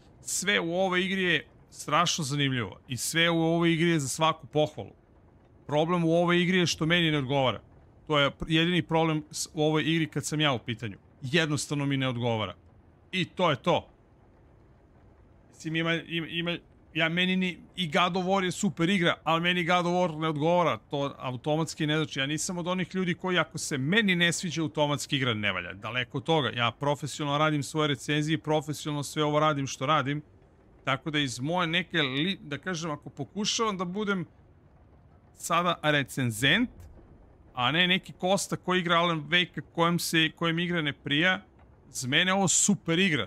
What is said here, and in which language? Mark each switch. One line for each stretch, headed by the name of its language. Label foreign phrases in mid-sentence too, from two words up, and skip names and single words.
Serbian: Sve u ovoj igri je strašno zanimljivo i sve u ovoj igri je za svaku pohvalu. Problem u ovoj igri je što meni ne odgovara. To je jedini problem u ovoj igri kad sam ja u pitanju. Jednostavno mi ne odgovara. I to je to. Mislim, meni i God of War je super igra, ali meni God of War ne odgovara, to automatski ne znači. Ja nisam od onih ljudi koji ako se meni ne sviđa automatski igra ne valja, daleko od toga. Ja profesionalno radim svoje recenzije, profesionalno sve ovo radim što radim, tako da iz moje neke, da kažem, ako pokušavam da budem sada recenzent, a ne neki Kosta koji igra Alan Wake kojem igra ne prija, za mene je ovo super igra.